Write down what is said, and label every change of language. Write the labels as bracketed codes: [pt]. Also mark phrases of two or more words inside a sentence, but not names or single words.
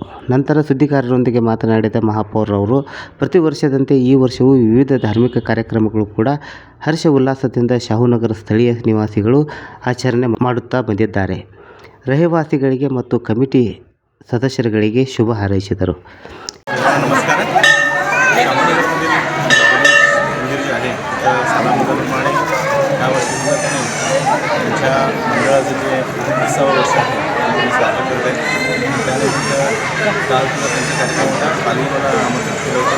[kn] ನಂತರ ಸುದ್ದಿಗಾರರೊಂದಿಗೆ ಮಾತನಾಡಿದ ಮಹಾಪೌರರವರು, ಪ್ರತಿ ವರ್ಷದಂತೆ ಈ ವರ್ಷವೂ ವಿವಿಧ ಧಾರ್ಮಿಕ ಕಾರ್ಯಕ್ರಮಗಳು ಕೂಡ ಹರ್ಷ ಉಲ್ಲಾಸದಿಂದ ಶಾಹುನಗರ ಸ್ಥಳೀಯ ನಿವಾಸಿಗಳು ಆಚರಣೆ ಮಾಡುತ್ತಾ ಬಂದಿದ್ದಾರೆ. ರಹಿವಾಸಿಗಳಿಗೆ ಮತ್ತು ಕಮಿಟಿ ಸದಸ್ಯರುಗಳಿಗೆ ಶುಭ ಹಾರೈಸಿದರು. [mr] नमस्कार. शाहुनगरमधील मंदिर जे आहे त्या सालामप्रमाणे यावर्षी त्यांच्या मंडळाचं जे 20वे वर्ष आहे ते स्वागत करत आहे. त्यानंतर काल सुद्धा त्यांच्या कार्यक्रमाला खाली मला आमंत्रित केलं होतं.